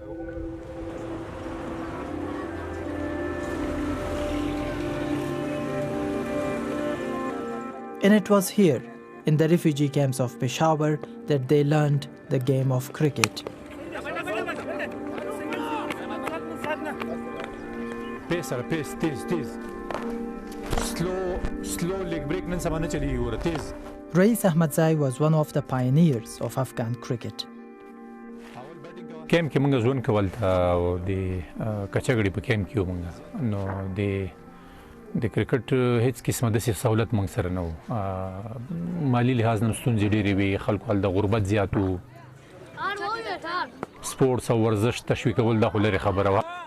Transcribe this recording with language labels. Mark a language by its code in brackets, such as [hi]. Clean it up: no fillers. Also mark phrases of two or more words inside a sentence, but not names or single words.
[en] And it was here, in the refugee camps of Peshawar, that they learned the game of cricket. [ps] پیس سره پیس تیز [en] slow leg break [ps] نن سبا نه چلیږي ګوره تیز. [en] Rais Ahmadzai was one of the pioneers of Afghan cricket. [ps] کیمپ کې موږ ژوند کول او د کچګړې په کیمپ کې موږ نو د کرکټ هیڅ قسمه د سہولت موږ سره نه و. مالی لحاظ نه ستونزې ډېرې وي، خلکو هلته غربت زیات و. سپورټس او ورزش تشویقول دا خو لرې خبره وه.